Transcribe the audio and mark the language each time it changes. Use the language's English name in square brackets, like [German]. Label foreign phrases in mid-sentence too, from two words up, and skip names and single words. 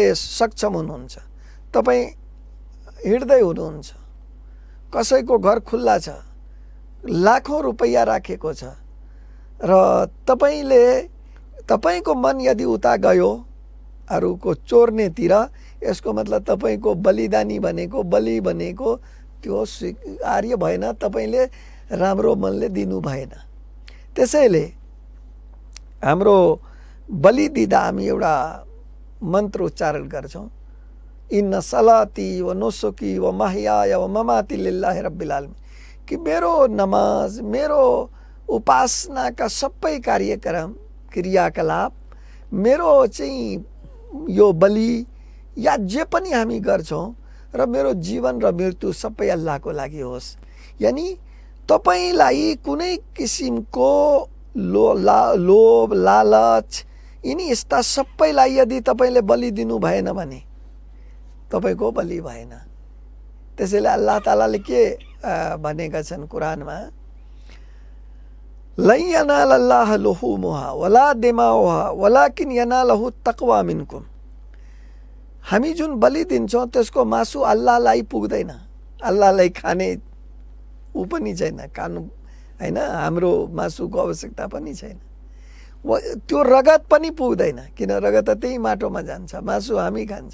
[Nepali] सक्षम हुनुहुन्छ, तपाईँ हिँड्दै हुनुहुन्छ, कसैको घर खुल्ला छ, लाखौँ रुपैयाँ राखेको छ र तपाईले तपाईको मन यदि उता गयो अरूको चोर्नेतिर, यसको मतलब तपाईको बलिदानी भनेको, बलि भनेको त्यो स्वीकार्य भएन, तपाईले राम्रो मनले दिनु भएन। त्यसैले हाम्रो बलि दिँदा हामी एउटा मन्त्र उच्चारण गर्छौँ, [Arabic] إن صلاتي ونسكي ومحياي ومماتي لله رب العالمين, [Nepali] कि मेरो नमाज, मेरो उपासनाका सबै कार्यक्रम क्रियाकलाप, मेरो चाहिँ यो बलि या जे पनि हामी गर्छौँ र मेरो जीवन र मृत्यु सबै अल्लाहको लागि होस्। यानी तपाईलाई कुनै किसिमको लोभ, लालच, यिनी यस्ता सबैलाई यदि तपाईले बलि दिनु भएन भने तपाईको बलि भएन। त्यसैले अल्लाह तालाले के भनेका छन् कुरानमा, [Arabic] لن ينال الله لحومها ولا دماؤها ولكن يناله التقوى منكم. [Nepali] हामी जुन बलि दिन्छौँ त्यसको मासु अल्लाहलाई पुग्दैन, अल्लाहलाई खाने ऊ पनि छैन, खानु हैन, हाम्रो मासुको आवश्यकता पनि छैन। त्यो रगत पनि पुग्दैन, किन रगत त त्यही माटोमा जान्छ, मासु हामी खान्छ।